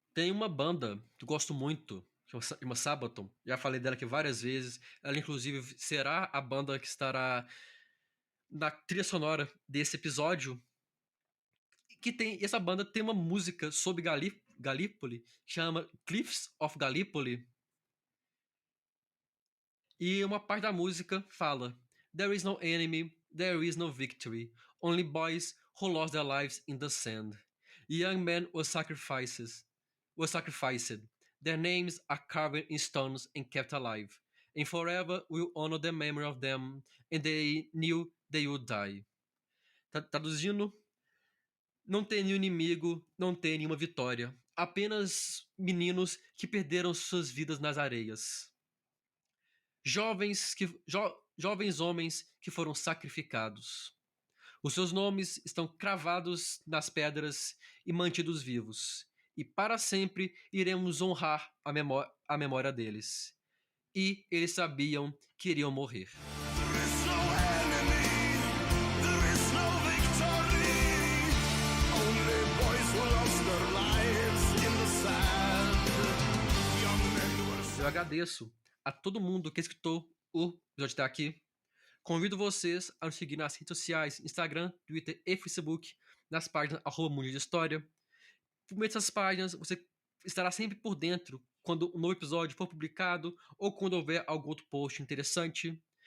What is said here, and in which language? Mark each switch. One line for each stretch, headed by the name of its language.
Portuguese: Tem uma banda que eu gosto muito, que chama Sabaton, já falei dela aqui várias vezes, ela inclusive será a banda que estará na trilha sonora desse episódio, essa banda tem uma música sobre Galípoli, que chama Cliffs of Gallipoli, e uma parte da música fala:
English: There is no enemy, there is no victory, only boys who lost their lives in the sand. Young men were sacrificed. Their names are carved in stones and kept alive, and forever we'll honor the memory of them, and they knew they would die.
Portuguese: Traduzindo, não tem nenhum inimigo, não tem nenhuma vitória. Apenas meninos que perderam suas vidas nas areias. Jovens homens que foram sacrificados. Os seus nomes estão cravados nas pedras e mantidos vivos. E para sempre iremos honrar a memória deles. E eles sabiam que iriam morrer.
English: There is no enemy, there is no victory. Only boys who lost their lives in the sand. Young men were
Portuguese: Eu agradeço a todo mundo que escutou o episódio até aqui. Convido vocês a nos seguir nas redes sociais, Instagram, Twitter e Facebook, nas páginas @Mundo de História. Por meio dessas páginas, você estará sempre por dentro quando um novo episódio for publicado ou quando houver algum outro post interessante.